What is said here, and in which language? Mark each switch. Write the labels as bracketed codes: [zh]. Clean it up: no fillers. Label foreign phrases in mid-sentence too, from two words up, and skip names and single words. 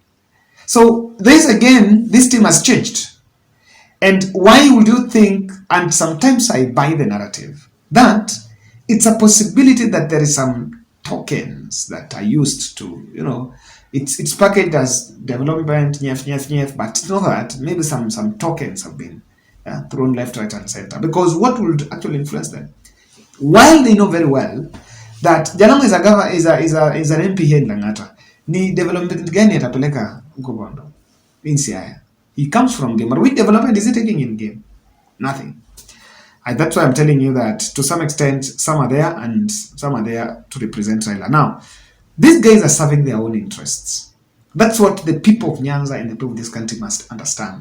[en] So this again, this team has changed. And why would you think, and sometimes I buy the narrative, that it's a possibility that there is some tokens that are used to, you know, it's packaged as development, but it's not that. Maybe some tokens have been thrown left, right, and center. Because what would actually influence them? While they know very well that Jalango is an MP here in Lang'ata, [sw] ni development gani atapeleka huko Bondo? [en] In Siaya. He comes from game. But which development is he taking in game? Nothing. That's why I'm telling you that to some extent, some are there and some are there to represent Raila. Now, these guys are serving their own interests. That's what the people of Nyanza and the people of this country must understand.